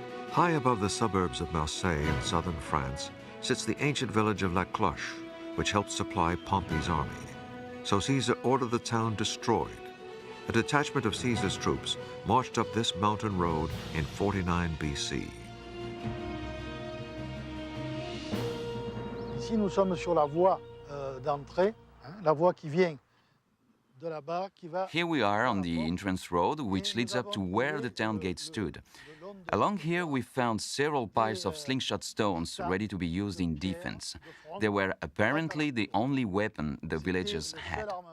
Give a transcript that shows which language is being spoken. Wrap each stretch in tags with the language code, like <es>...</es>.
<en>High above the suburbs of Marseille in southern France sits the ancient village of La Cloche, which helped supply Pompey's army. So Caesar ordered the town destroyed. A detachment of Caesar's troops marched up this mountain road in 49 BC.</en> <fr>Ici, nous sommes sur la voie d'entrée, la voie qui vient de là-bas, qui va...</fr> <en>Here we are on the entrance road, which leads up to where the town gate stood. Along here, we found several piles of slingshot stones ready to be used in defense. They were apparently the only weapon the villagers had.</en>